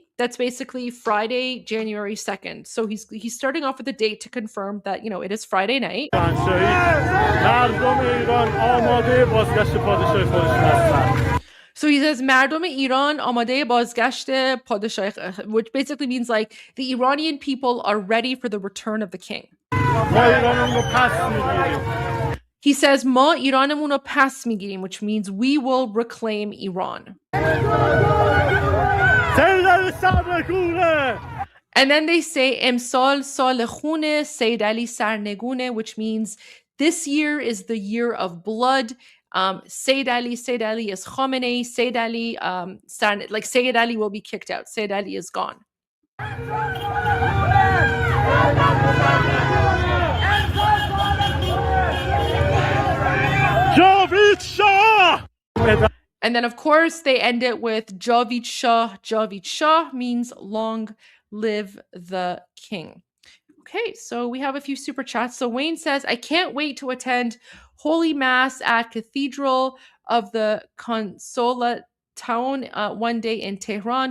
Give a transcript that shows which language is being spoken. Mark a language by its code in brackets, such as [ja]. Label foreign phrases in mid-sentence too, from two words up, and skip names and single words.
[en] That's basically Friday, January 2nd. So he's starting off with the date to confirm that, it is Friday night. So he says, [fa] مردم ایران آماده بازگشت پادشاه, [en] which basically means like the Iranian people are ready for the return of the king. [fa] ما ایرانمون رو پس میگیریم. [en] He says, [fa] ما ایرانمون رو پس میگیریم, [en] which means we will reclaim Iran. And then they say, [fa] امسال سال خونه, سید علی سرنگونه, [en] which means this year is the year of blood. Sayyid Ali is Khamenei. Sayyid Ali, like Sayyid Ali will be kicked out. Sayyid Ali is gone. [fa] جاوید شاه! [en] And then, of course, they end it with [fa] جاوید شاه. جاوید شاه [en] means long live the king. Okay, so we have a few super chats. So Wayne says, I can't wait to attend Holy Mass at Cathedral of the Consola Town one day in Tehran.